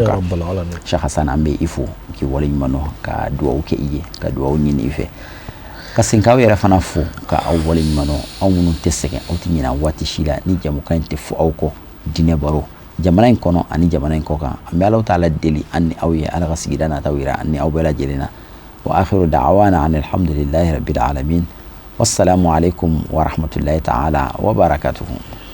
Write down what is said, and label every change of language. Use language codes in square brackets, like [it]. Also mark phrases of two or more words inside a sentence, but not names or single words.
[bm] kan Sheikh Hasan an bɛ i fo k'i wale ɲuman dɔn ka dugawu kɛ i ye ka dugawu ɲini i fɛ ka sin k'aw yɛrɛ fana fo ka aw wale ɲuman dɔn aw minnu tɛ sɛgɛn aw tɛ ɲinɛ waati si la ni jamukan in tɛ fo aw kɔ diinɛ baro jamana in kono ani jamana in kokan an bɛ Alahu taala deli an ni aw ye Ala ka sigida nataw yira an ni aw bɛɛ lajɛlen na [ar] وآخر دعوانا أن الحمد لله رب العالمين والسلام عليكم ورحمة الله تعالى وبركاته.